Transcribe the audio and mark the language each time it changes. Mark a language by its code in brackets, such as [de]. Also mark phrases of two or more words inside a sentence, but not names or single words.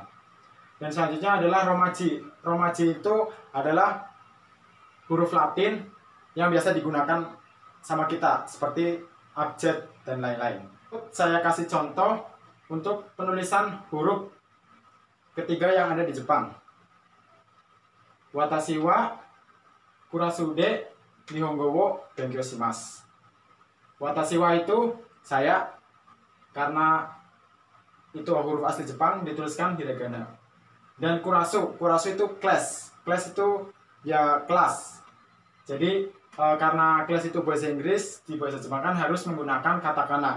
[id] Dan selanjutnya adalah romaji. Romaji itu adalah huruf Latin yang biasa digunakan sama kita seperti abjad dan lain-lain. Saya kasih contoh untuk penulisan huruf ketiga yang ada di Jepang. [ja] 私はクラスで日本語を勉強します. 私は [id] itu saya, karena itu huruf asli Jepang dituliskan hiragana. Dan kurasu itu class. Class itu ya kelas. Jadi karena kelas itu bahasa Inggris, di bahasa Jepang kan harus menggunakan katakana.